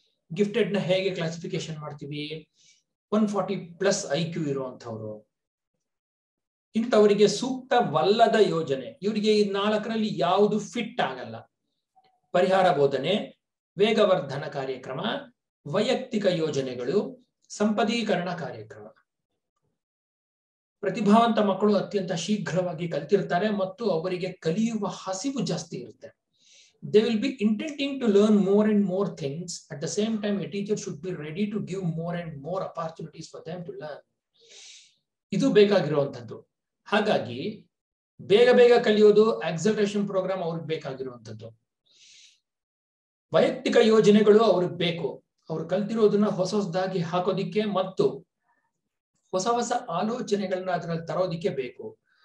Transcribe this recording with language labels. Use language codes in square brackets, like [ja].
[kn] Gifted ನ ಹೇಗೆ classification ಮಾಡ್ತೀವಿ? 140+ IQ ಇರುವಂತವ್ರು, ಇಂಥವರಿಗೆ ಸೂಕ್ತವಲ್ಲದ ಯೋಜನೆ, ಇವರಿಗೆ ಈ 4ರಲ್ಲಿ ಯಾವುದು ಫಿಟ್ ಆಗಲ್ಲ. ಪರಿಹಾರ ಬೋಧನೆ, ವೇಗವರ್ಧನ ಕಾರ್ಯಕ್ರಮ, ವೈಯಕ್ತಿಕ ಯೋಜನೆಗಳು, ಸಂಪದೀಕರಣ ಕಾರ್ಯಕ್ರಮ. ಪ್ರತಿಭಾವಂತ ಮಕ್ಕಳು ಅತ್ಯಂತ ಶೀಘ್ರವಾಗಿ ಕಲಿತಿರ್ತಾರೆ ಮತ್ತು ಅವರಿಗೆ ಕಲಿಯುವ ಹಸಿವು ಜಾಸ್ತಿ ಇರುತ್ತೆ. [en] They will be intending to learn more and more things. At the same time, a teacher should be ready to give more and more opportunities for them to learn. [kn] ಇದು ಬೇಕಾಗಿರುವಂಥದ್ದು. ಹಾಗಾಗಿ ಬೇಗ ಬೇಗ ಕಲಿಯೋದು, ಆಕ್ಸಲರೇಷನ್ ಪ್ರೋಗ್ರಾಮ್ ಅವ್ರಿಗೆ ಬೇಕಾಗಿರುವಂಥದ್ದು. ವೈಯಕ್ತಿಕ ಯೋಜನೆಗಳು ಅವ್ರಿಗೆ ಬೇಕು, ಅವ್ರು ಕಲ್ತಿರೋದನ್ನ ಹೊಸದಾಗಿ ಹಾಕೋದಿಕ್ಕೆ ಮತ್ತು ಹೊಸ ಹೊಸ ಆಲೋಚನೆಗಳನ್ನ ಅದರಲ್ಲಿ ತರೋದಿಕ್ಕೆ ಬೇಕು.